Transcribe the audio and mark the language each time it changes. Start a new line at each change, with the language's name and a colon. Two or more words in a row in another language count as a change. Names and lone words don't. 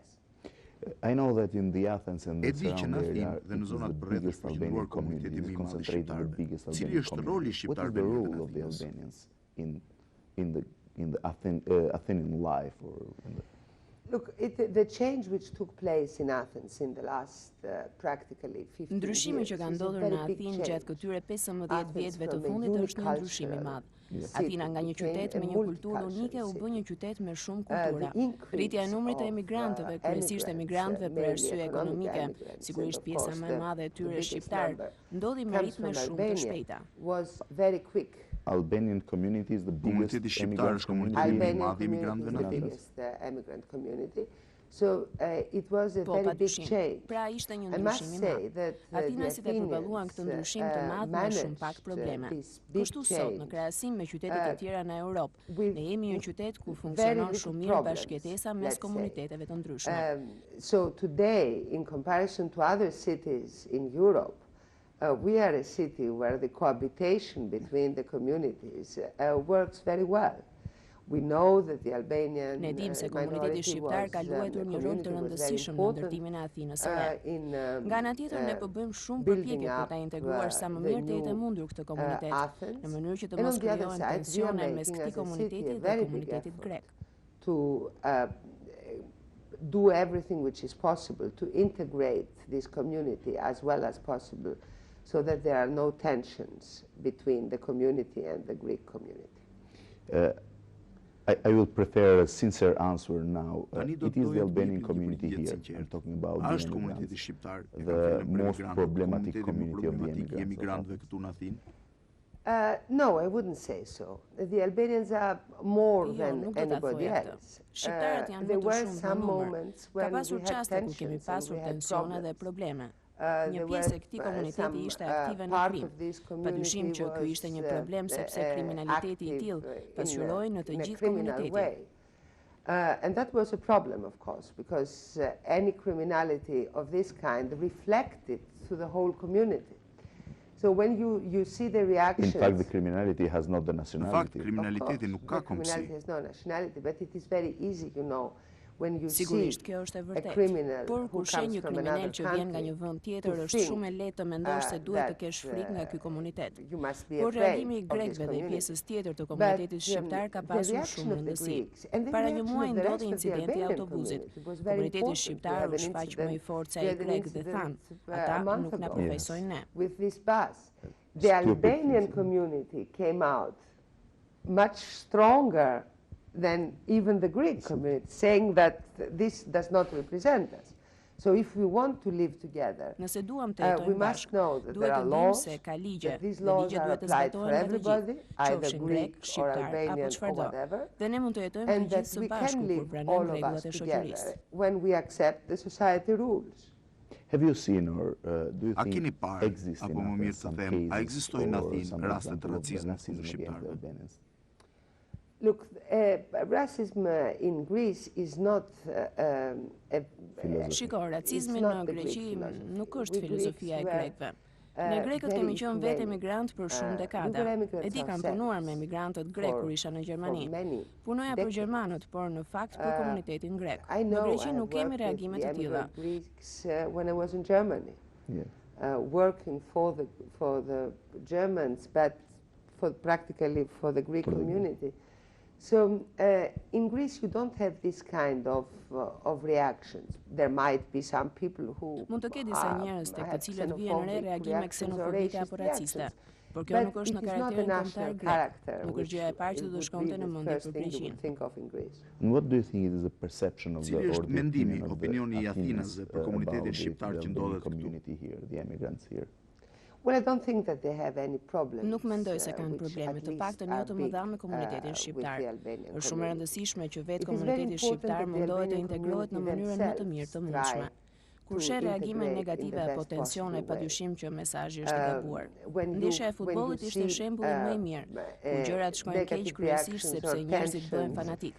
English: I know that in the Athens and the surrounding area, it is the biggest Albanian community, is concentrated the biggest Albanian community. What is the role of the Albanians in the Athenian life? Look, the change which took place in Athens in the last practically 15 years.
Albanian: Ndryshimi që ka ndodhur në Athinë gjatë këtyre 15 vjetëve të fundit është një ndryshim i madh. Athina nga një qytet me një kulturë unike u bë një qytet me shumë kultura. Rritja e numrit të emigrantëve, kryesisht emigrantëve për arsye ekonomike, sigurisht pjesa më e madhe e tyre shqiptar, ndodhi me ritme shumë të shpejta.
English: Was very quick. Albanian community is the biggest immigrant community. So it was a very big change.
Albanian: Pra ishte një ndryshim i madh. Athinasit e përballuan këtë ndryshim të madh me shumë pak probleme. Kështu sot, në krahasim me qytetet e tjera në Europë, ne jemi një qytet ku funksionon shumë mirë bashkëjetesa mes komuniteteve të ndryshme.
English: So today, in comparison to other cities in Europe, we are a city where the cohabitation between the communities works very well. We know that the Albanian
Albanian: ne dim se komuniteti shqiptar ka luajtur një rol të rëndësishëm në ndërtimin e Athinës së re. Nga ana tjetër ne po bëjmë shumë përpjekje për ta integruar sa më mirë të jetë e mundur këtë komunitet, në mënyrë që të mos krijohen tensione mes këtij komuniteti dhe komunitetit grek.
English: To do everything which is possible to integrate this community as well as possible, so that there are no tensions between the community and the Greek community. I will prefer a sincere answer now. It is the Albanian community here. I'm talking about the immigrants, the most problematic community of the immigrants. No, I wouldn't say so. The Albanians are more than anybody else. There were some moments when we had tensions and we had problems.
Albanian: Një pjesë e këtij komuniteti ishte aktive në krim. Padyshim që ky ishte një problem sepse kriminaliteti i tillë pasqyroi në të gjithë komunitetin.
English: And that was a problem, of course, because any criminality of this kind reflected to the whole community. So when you see the reactions... In fact, the criminality has not the nationality.
Albanian: Në fakt, kriminaliteti nuk ka kombësi.
English: Criminality has no nationality, but it is very easy, you know,
Albanian: Sigurisht kjo është e vërtetë, por kur sheh një kriminal që vjen nga një vend tjetër është shumë e lehtë të mendosh se duhet të kesh frikë nga ky komunitet. Por reagimi i grekëve dhe i pjesës tjetër të komunitetit shqiptar ka pasur shumë rëndësi. Para një muaji ndodhi incidenti i autobusit. Komuniteti shqiptar u shfaq më i fortë se ai grek dhe thanë, ata nuk na përfaqësojnë ne.
English: The Albanian community came out much stronger than even the Greek community, saying that this does not represent us. So if we want to live together,
Albanian: nëse duam të jetojmë bashkë, duhet të dimë se ka ligje, dhe ligjet duhet të zbatohen nga të gjithë, qofshin grek, shqiptar apo çfarëdo. Dhe ne mund të jetojmë të gjithë së bashku kur pranojmë rregullat e shoqërisë.
English: When we accept the society rules. Have you seen or do you
Albanian: A
English: think
Albanian: keni parë,
English: exist
Albanian: apo më mirë të them, a ekzistojnë në Athinë raste të racizmit kundër shqiptarëve? Look, racism in Greece is not Shiko, racizmi në Greqi nuk është filozofia e grekëve. Ne grekët kemi qenë vetë emigrant për shumë dekada. E di kam punuar me emigrantët grek kur isha në Gjermani. Punoja për gjermanët, por në fakt për komunitetin grek. Në Greqi nuk kemi reagime të tilla.
English: When I was in Germany, working for the Germans, but practically for the Greek community. So in Greece you don't have this kind of reactions. There might be some people who
Albanian: mund të ketë disa njerëz tek të cilët vjen re reagime ksenofobike apo raciste, por kjo nuk është në karakterin kombëtar grek. Nuk është gjëja e parë që do të shkonte në mendje për Greqinë.
English: And what do you think is the perception of
Albanian: Cili është mendimi, opinioni i Athinës për komunitetin shqiptar që ndodhet këtu?
English: The immigrants here? Well, I don't think that they have any problems.
Albanian: Nuk mendoj se kanë probleme, të paktën jo të mëdha me komunitetin shqiptar. Është shumë e rëndësishme që vetë komuniteti shqiptar mundohet të integrohet në mënyrën më të mirë të mundshme. Kur sheh reagime negative apo tensione, padyshim që mesazhi është i gabuar. Ndeshja e futbollit ishte shembulli më i mirë, ku gjërat shkojnë keq kryesisht sepse njerëzit bëhen fanatik.